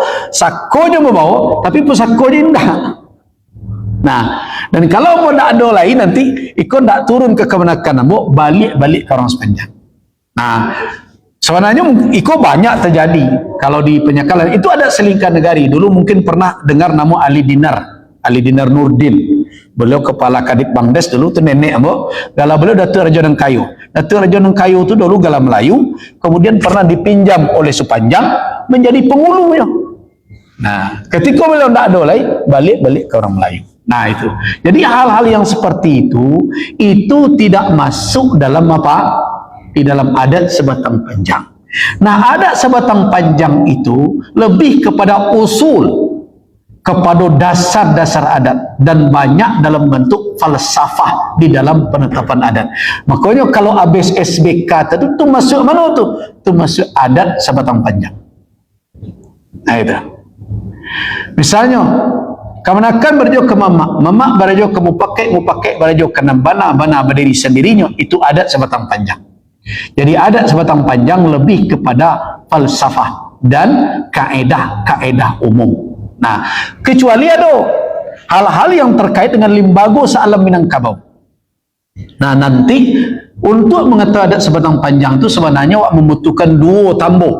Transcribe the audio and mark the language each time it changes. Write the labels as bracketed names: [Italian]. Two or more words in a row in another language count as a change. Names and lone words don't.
[Indonesian] Sakonya membawa, tapi pusakonya tidak. Nah, dan kalau mau tak ada lain nanti ikut tak turun ke [Minangkabau] kemenakan ambo, [Indonesian] balik-balik ke orang sepanjang. Nah, sebenarnya ikut banyak terjadi kalau di penyakalan itu ada selingkah negari. Dulu mungkin pernah dengar nama Ali Dinar Nurdin. Beliau kepala Kadip Bangdes dulu [Minangkabau] tu nenek ambo. [Indonesian] Gala beliau Datuk Raja Nengkayu. Datuk Raja Nengkayu tu dulu gala Melayu, kemudian pernah dipinjam oleh Supanjang menjadi pengulunya. Nah, ketika beliau tak ada lagi, balik-balik ke orang Melayu. Nah, itu. Jadi hal-hal yang seperti itu tidak masuk dalam apa? Di dalam adat sebatang panjang. Nah, adat sebatang panjang itu lebih kepada usul, kepada dasar-dasar adat, dan banyak dalam bentuk falsafah di dalam penetapan adat. Makanya kalau habis SBK itu masuk mana tu? Itu masuk adat sebatang panjang. Nah, itu. Misalnya [Minangkabau] kemenakan berajo ke mamak berajo ke mupakai berajo ke bana berdiri sendirinya, [Indonesian] itu adat sebatang panjang. Jadi adat sebatang panjang lebih kepada falsafah dan kaedah-kaedah umum. Nah, kecuali ada hal-hal yang terkait dengan limbago sealam Minangkabau. Nah, nanti untuk mengetahui adat sebatang panjang itu sebenarnya membutuhkan dua tambo.